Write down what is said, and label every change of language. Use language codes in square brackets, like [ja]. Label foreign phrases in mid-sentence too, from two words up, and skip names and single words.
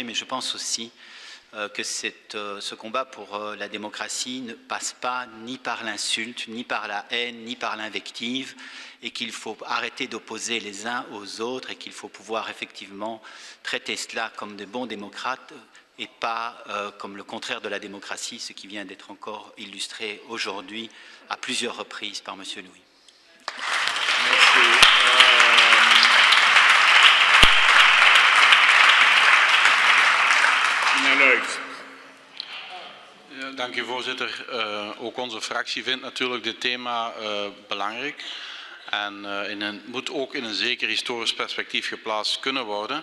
[fr] Mais je pense aussi que ce combat pour la démocratie ne passe pas ni par l'insulte, ni par la haine, ni par l'invective, et qu'il faut arrêter d'opposer les uns aux autres et qu'il faut pouvoir effectivement traiter cela comme de bons démocrates et pas comme le contraire de la démocratie, ce qui vient d'être encore illustré aujourd'hui à plusieurs reprises par M. Louis. Merci. [nl] Ja, dank u voorzitter. Ook onze fractie vindt natuurlijk dit thema belangrijk. En moet ook in een zeker historisch perspectief geplaatst kunnen worden.